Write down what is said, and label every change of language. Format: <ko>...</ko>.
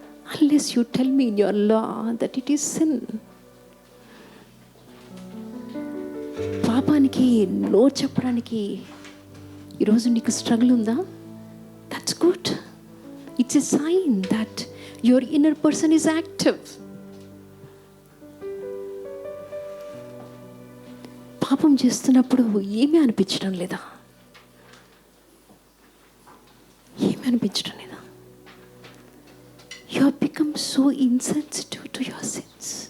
<en>Unless you tell me in your law that it is sin.</en> <te>పాపానికి no చెప్పడానికి ఈరోజు నీకు స్ట్రగుల్ ఉందా?</te> <en>That's good. It's a sign that your inner person is active.</en> <te>పాపం చేస్తున్నప్పుడు ఏమీ అనిపించడం లేదా? ఏమీ అనిపించడం లేదా?</te> <en>You have become so insensitive to your sins.</en>